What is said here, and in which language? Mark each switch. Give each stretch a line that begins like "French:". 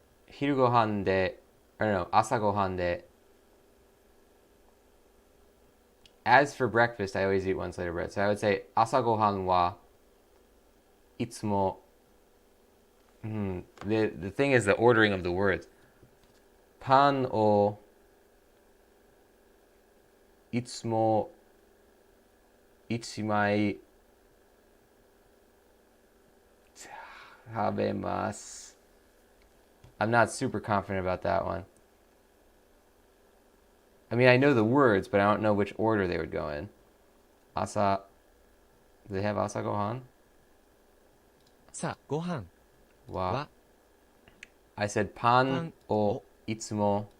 Japanese: 昼ご飯で、朝ご飯で。
English: As for breakfast, I always eat one slice of bread. So I would say
Japanese: 朝ご飯はいつも
English: the thing is the ordering of the words.
Japanese: パンをいつも一枚食べます.
English: I'm not super confident about that one. I mean, I know the words, but I don't know which order they would go in. Asa. Do they have asa gohan?
Japanese: さあご飯
English: Wa. I said pan o itsumo